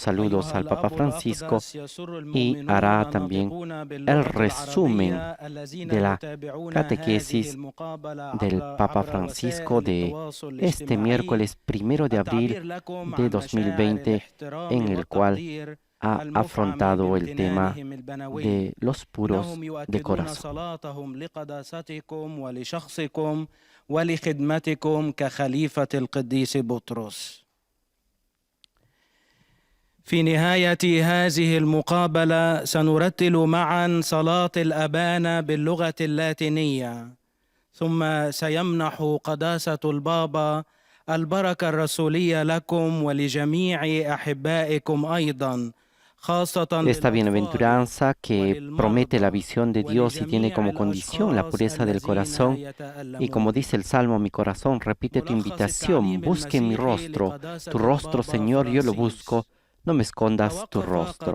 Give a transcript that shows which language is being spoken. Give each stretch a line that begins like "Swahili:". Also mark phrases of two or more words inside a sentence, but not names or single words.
Spanish: saludos al Papa Francisco y hará también el resumen de la catequesis del Papa Francisco de este miércoles 1 de abril de 2020, en el cual ha afrontado el tema de los puros de corazón.
Arabic: في نهاية هذه المقابلة سنرتل معا صلاة الأبانا باللغة اللاتينية، ثم سيمنح قداسة البابا البركة الرسولية لكم ولجميع أحبائكم أيضا.
Spanish: Esta bienaventuranza que promete la visión de Dios y tiene como condición la pureza del corazón. Y como dice el Salmo, mi corazón repite tu invitación, busque mi rostro. Tu rostro, Señor, yo lo busco. No me escondas tu rostro.